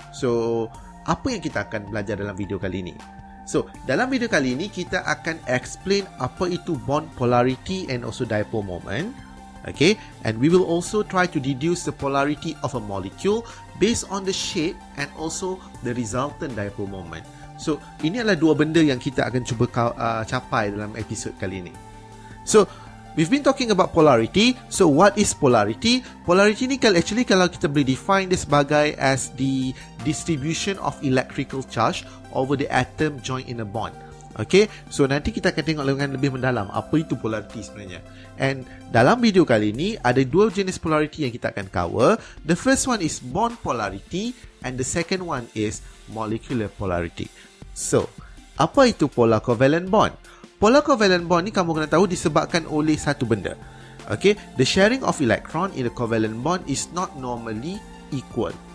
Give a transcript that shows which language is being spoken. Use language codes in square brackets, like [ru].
[ms] So, apa yang kita akan belajar dalam video kali ini? So, dalam video kali ini kita akan explain apa itu [en] bond polarity and also dipole moment. Okay, and we will also try to deduce the polarity of a molecule based on the shape and also the resultant dipole moment. [ms] So, ini adalah dua benda yang kita akan cuba capai dalam episod kali ini. [en] So, we've been talking about polarity. So, what is polarity? Polarity [ms] ni actually kalau kita boleh define dia sebagai [en] as the distribution of electrical charge over the atom joined in a bond. [ms] Okay, so nanti kita akan tengok dengan lebih mendalam apa itu polarity sebenarnya. And dalam video kali ini ada dua jenis polarity yang kita akan cover. [en] The first one is bond polarity and the second one is molecular polarity. [ms] So, apa itu polar covalent bond? Polar covalent bond ni kamu kena tahu disebabkan oleh satu benda. [en] Okay, the sharing of electron in a covalent bond is not normally equal.